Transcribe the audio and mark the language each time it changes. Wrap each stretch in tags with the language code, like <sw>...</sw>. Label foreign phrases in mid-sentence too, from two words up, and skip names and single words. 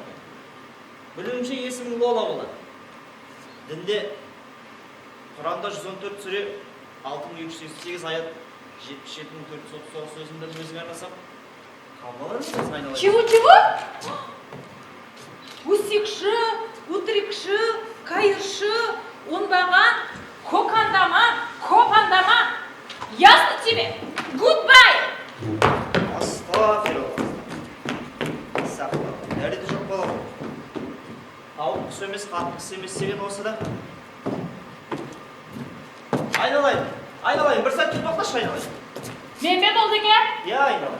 <kk>Білуімше есімің Лола болады. Дінде Құранда 114 сүре 6388 аят 77439 сөзімді өзіңе арнасам, қабыл алар ма екенсің айналайын? Чего? Өсекші, өтірікші, қайыршы, оңбаған, қоқандама.</kk> <ru>Ясно тебе?</ru> <en>Goodbye!</en> <kk>Астафиралла. Сақла. Дәреті жоқ бала ғой. Тауық құс емес, қатын құс емес деген осы да. Айналайын, бір сәтке тоқташы айналайын. Мен бе Молдеке? Иә, айналайын.</kk>